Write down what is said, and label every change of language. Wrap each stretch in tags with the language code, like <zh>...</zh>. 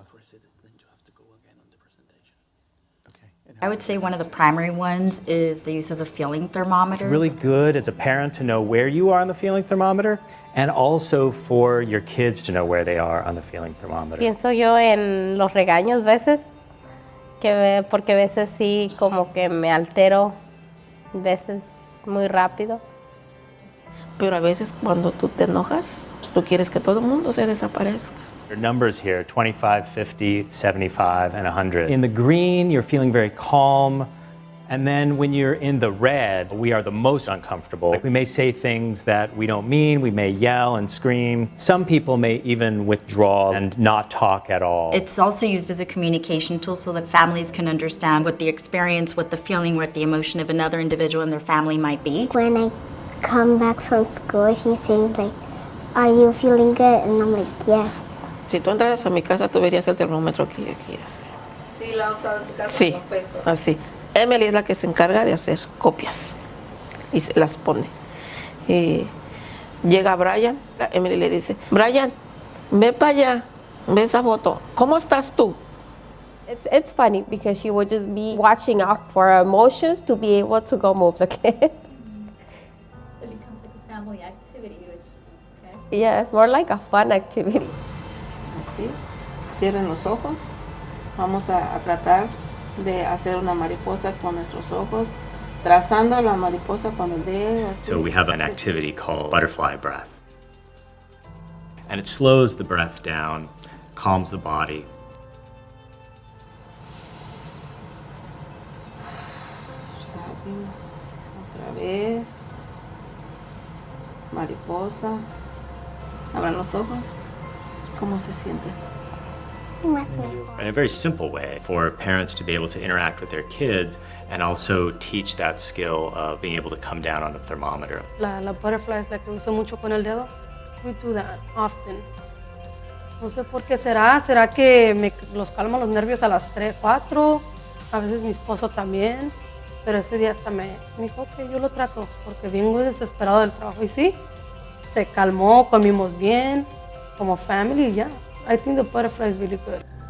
<en>Then you have to go again on the presentation. Okay. I would say one of the primary ones is the use of the feeling thermometer. It's really good as a parent to know where you are on the feeling thermometer, and also for your kids to know where they are on the feeling thermometer.</en> <es>Pienso yo en los regaños veces, porque veces sí como que me altero, veces muy rápido. Pero a veces cuando tú te enojas, tú quieres que todo el mundo se desaparezca.</es> <en>Your numbers here, 25, 50, 75, and 100. In the green, you're feeling very calm. And then when you're in the red, we are the most uncomfortable. Like we may say things that we don't mean, we may yell and scream. Some people may even withdraw and not talk at all. It's also used as a communication tool so that families can understand what the experience, what the feeling, what the emotion of another individual in their family might be. When I come back from school, she says like, "Are you feeling good?" And I'm like, "Yes."</en> <es>Si tú entraras a mi casa, tú verías el termómetro aquí, así. Sí, lo han usado en tu casa. Sí, así. Emily es la que se encarga de hacer copias y se las pone. Y llega Brian, Emily le dice, Brian, ve para allá, ve esa foto. ¿Cómo estás tú?</es> <en>It's funny because she would just be watching out for her emotions to be able to go move the clip. So it becomes like a family activity, which, okay. Yeah, it's more like a fun activity.</en> <es>Así, cierren los ojos. Vamos a tratar de hacer una mariposa con nuestros ojos, trazando la mariposa con el dedo. Así.</es> <en>So we have an activity called butterfly breath. And it slows the breath down, calms the body.</en> <es>Otra vez. Mariposa. Abran los ojos. ¿Cómo se siente?</es> <en>In a very simple way for parents to be able to interact with their kids and also teach that skill of being able to come down on the thermometer.</en> <es>La butterfly es la que uso mucho con el dedo.</es> <en>We do that often.</en> <es>No sé por qué será. ¿Será que los calma los nervios a las 3, 4? A veces mi esposo también. Pero ese día hasta me dijo, ok, yo lo trato, porque vengo desesperado del trabajo. Y sí, se calmó, comimos bien, como</es> <en>family, yeah. I think the butterfly is really good.</en>